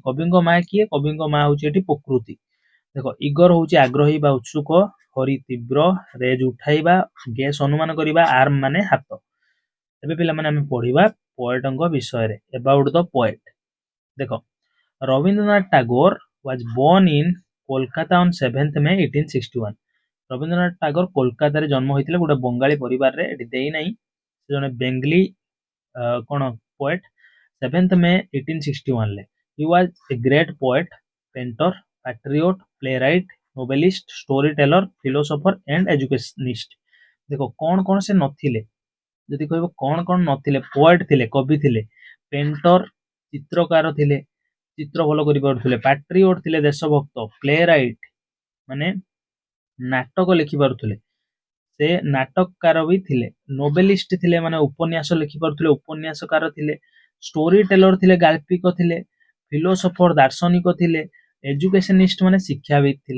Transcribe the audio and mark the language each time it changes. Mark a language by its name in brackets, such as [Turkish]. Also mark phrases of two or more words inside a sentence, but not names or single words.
[Odia] କବିଙ୍କ ମା କିଏ? କବିଙ୍କ ମା ହଉଛି ଏଠି ପ୍ରକୃତି। ଦେଖ, ଇଗର ହଉଛି ଆଗ୍ରହୀ ବା ଉତ୍ସୁକ, ହରି ତୀବ୍ର, ରେଜ୍ ଉଠାଇବା, ଗେସ୍ ଅନୁମାନ କରିବା, ଆର୍ମ ମାନେ ହାତ। ଏବେ ପିଲାମାନେ ଆମେ ପଢିବା ପୋଏଟଙ୍କ ବିଷୟରେ, [English] about the poet. ଦେଖ, ରବୀନ୍ଦ୍ରନାଥ ଟାଗୋର was born in କୋଲକାତା on 7th May 1861। [Odia] ରବୀନ୍ଦ୍ରନାଥ ଟାଗୋର କୋଲକାତାରେ ଜନ୍ମ ହୋଇଥିଲେ ଗୋଟେ ବଙ୍ଗାଳୀ ପରିବାରରେ, ଏଠି ଦେଇନାହିଁ, ସେ ଜଣେ ବେଙ୍ଗଲୀ କଣ ପୋଏଟ। [English] 7th May 1861 ରେ he was a great poet, painter, patriot, playwright, novelist, storyteller, philosopher and educationist। [Odia] ଦେଖ କଣ କଣ ସେ ନଥିଲେ, ଯଦି କହିବ କଣ କଣ ନଥିଲେ? ପୋଏଟ ଥିଲେ, କବି ଥିଲେ, ପେଣ୍ଟର ଚିତ୍ରକାର ଥିଲେ, ଚିତ୍ର ଭଲ କରିପାରୁଥିଲେ, ପାଟ୍ରିଓଟ ଥିଲେ ଦେଶଭକ୍ତ, ପ୍ଲେ ରାଇଟ୍ ମାନେ ନାଟକ ଲେଖିପାରୁଥିଲେ, ସେ ନାଟକକାର ବି ଥିଲେ, ନୋବେଲିଷ୍ଟ ଥିଲେ ମାନେ ଉପନ୍ୟାସ ଲେଖିପାରୁଥିଲେ, ଉପନ୍ୟାସକାର ଥିଲେ, ଷ୍ଟୋରି ଟେଲର ଥିଲେ, ଗାଳ୍ପିକ ଥିଲେ, ଫିଲୋସଫର ଦାର୍ଶନିକ ଥିଲେ, ଏଜୁକେସନିଷ୍ଟ ମାନେ ଶିକ୍ଷାବିତ୍ ଥିଲେ।